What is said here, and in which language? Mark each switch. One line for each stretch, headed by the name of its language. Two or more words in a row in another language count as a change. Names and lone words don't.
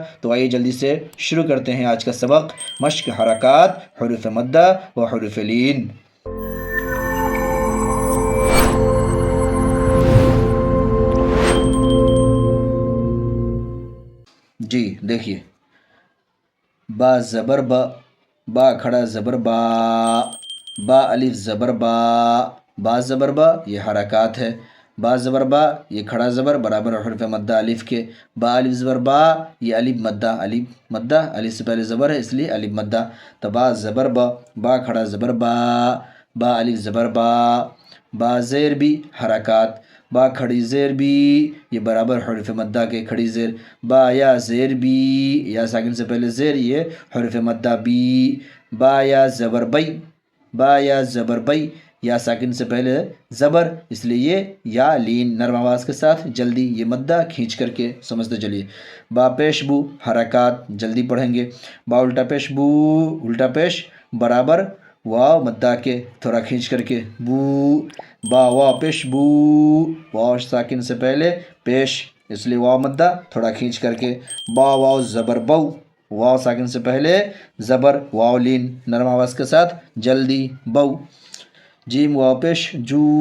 Urdu: تو آئیے جلدی سے شروع کرتے ہیں آج کا سبق، مشق، حرکات، حروف مدہ و حروف لین۔ جی دیکھیے، با زبر با، با کھڑا زبر با، با الف زبر با، با زبر با یہ حرکات ہے، با زبر با یہ کھڑا زبر برابر حرف مدہ الف کے، با الف زبر با یہ الف مدہ، الف مدہ الف سے پہلے زبر ہے اس لیے الف مدہ، تو با زبر با، با کھڑا زبر با، با الف زبر با، با زیر بھی حرکات، با کھڑی زیر بھی یہ برابر حرف مدہ کے کھڑی زیر، با یا زیر بھی، یا ساکن سے پہلے زیر یہ حرف مدہ بی، با یا زبر بئی، با یا زبر بئی یا ساکن سے پہلے زبر اس لیے یہ یا لین، نرم آواز کے ساتھ جلدی یہ مدہ کھینچ کر کے سمجھتے چلیے۔ با پیش بو حرکات جلدی پڑھیں گے، با الٹا پیش بو، الٹا پیش برابر واو مدہ کے تھوڑا کھینچ کر کے بو، با واو پیش بو، واو ساکن سے پہلے پیش اس لیے واو مدہ تھوڑا کھینچ کر کے، با واو زبر بو، واو ساکن سے پہلے زبر واو لین نرم آواز کے ساتھ جلدی بو، جیم واو پیش جو،